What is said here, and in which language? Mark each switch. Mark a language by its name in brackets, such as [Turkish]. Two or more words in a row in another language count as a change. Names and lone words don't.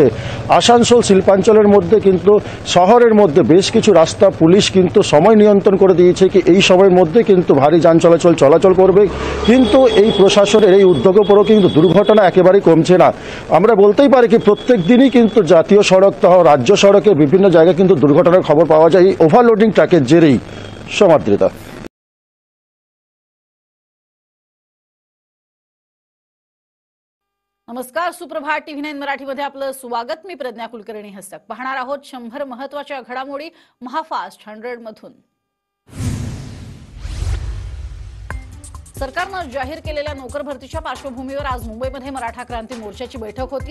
[Bangla] আসানসোল শিল্পাঞ্চলের মধ্যে কিন্তু শহরের মধ্যে বেশ কিছু রাস্তা পুলিশ কিন্তু সময় নিয়ন্ত্রণ করে দিয়েছে কি এই সময়ের মধ্যে কিন্তু ভারী যান চলাচল করবে, কিন্তু এই প্রশাসনের এই উদ্যোগের পরেও কিন্তু দুর্ঘটনা একেবারেই কমছে না। আমরা বলতেই পারি কি প্রত্যেক দিনই কিন্তু জাতীয় সড়ক সহ রাজ্য সড়কে বিভিন্ন জায়গায় কিন্তু দুর্ঘটনার খবর পাওয়া যায় এই ওভারলোডিং ট্রাকের জেরেই। সমাদৃতা। [Marathi] नमस्कार, सुप्रभात टीव्ही 9 मराठीमध्ये आपलं स्वागत. मी प्रज्ञा कुलकर्णी हस्तक. पाहणार आहोत 100 महत्त्वाच्या घडामोडी महाफास्ट 100 मधून. सरकारनं जाहीर केलेल्या नोकर भरतीच्या पार्श्वभूमीवर आज मुंबईमध्ये मराठा क्रांती मोर्चाची बैठक होतीये.